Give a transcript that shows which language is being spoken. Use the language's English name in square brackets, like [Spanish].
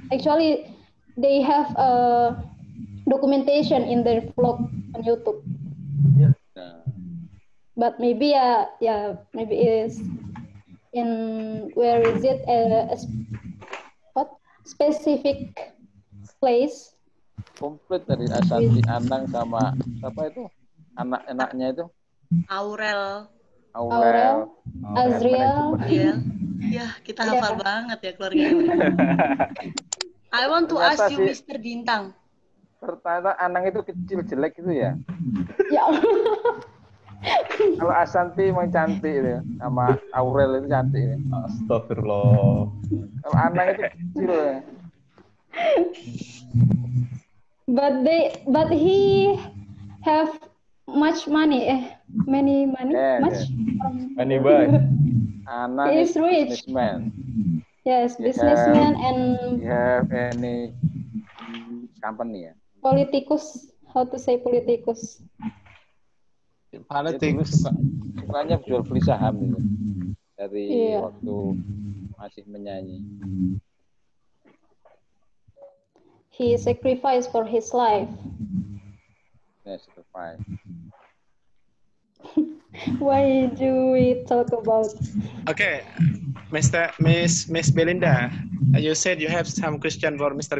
[English] Actually, they have a documentation in their vlog on YouTube. Yeah. But maybe maybe it is in where is it what specific place? [Indonesian] Komplit dari Asanti Anang sama siapa itu? Anak-anaknya itu? Aurel. Azriel. Ya, kita hafal banget ya keluarganya. [English] I want to ask you, Mr. Bintang. [Indonesian] Ternyata Anang itu kecil jelek gitu ya? Ya. Kalau Asanti emang cantik itu, sama Aurel itu cantik. Astagfirullah. Kalau Anang itu kecil ya. [English] But he have much money, many money, much. Money boy. Anang he is rich. Businessman. Yes, businessman and. You have any company ya? Politikus, how to say politikus? Politics. [Indonesian] Sukanya jual beli saham gitu. Dari waktu masih menyanyi. [English] He sacrificed for his life. Yes, sacrifice. Why do we talk about? Okay, Miss Belinda, you said you have some question for Mr.